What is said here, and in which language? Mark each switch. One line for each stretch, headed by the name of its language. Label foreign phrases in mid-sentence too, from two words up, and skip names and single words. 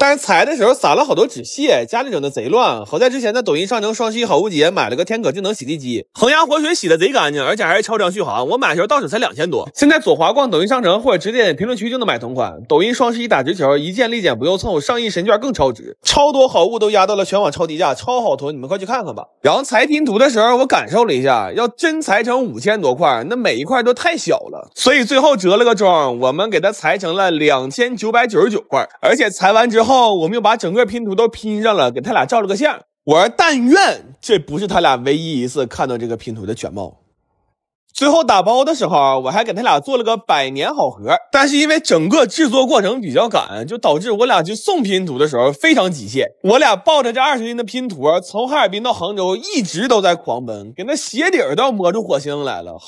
Chinese: 但是裁的時候撒了好多紙屑，家裡整的賊亂。好在之前在抖音商城双11好物节買了個天可智能洗地機，恒阳活水洗的賊乾淨，而且還是超长續航。我買的時候到手才2000多。现在左滑逛抖音商城或者直接點評論區就能買同款。抖音雙11打直球，一件立減不用湊，上億神券更超值，超多好物都壓到了全網超低價，超好囤，你们快去看看吧。然後裁拼图的時候，我感受了一下，要真裁成5000多塊，那每一塊都太小了，所以最後折了個中，我們給它裁成了2999塊，而且裁完之後，我們又把整個拼圖都拼上了，給他倆照了個相。我說但願這不是他倆唯一一次看到這個拼圖的全貌。最後打包的時候，我還給他倆做了個100年好合，但是因為整個制作過程比較趕，就導致我倆去送拼圖的時候非常極限。我倆抱着這20斤的拼圖，從哈爾濱到杭州一直都在狂奔，給那鞋底兒都要摸出火星來了。